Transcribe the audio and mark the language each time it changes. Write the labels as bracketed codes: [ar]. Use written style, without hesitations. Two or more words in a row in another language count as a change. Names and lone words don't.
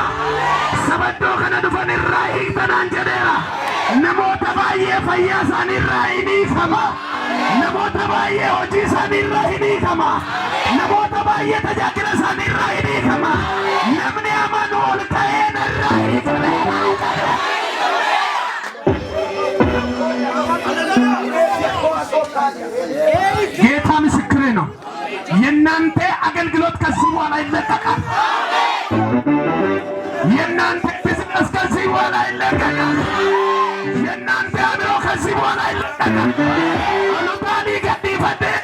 [om] Saba iddoo kana dhufanirraa hiiktanaan jedheera. Namoota baay'ee fayyaa isaaniirraa hin hiikama. Namoota baay'ee hojii isaaniirraa hin hiikama. Namoota baay'ee tajaajila isaaniirraa hin hiikama. Namni amanu ol ka'ee narraa hiikameera. [am] ጌታ ምስክሬ ነው። የእናንተ አገልግሎት ከዚህ በኋላ ይለቀቃል። የእናንተ ቢዝነስ ከዚህ በኋላ ይለቀቃል። የእናንተ አምሮ ከዚህ በኋላ ይለቀቃል። አሉባኒ ገዲ ፈደ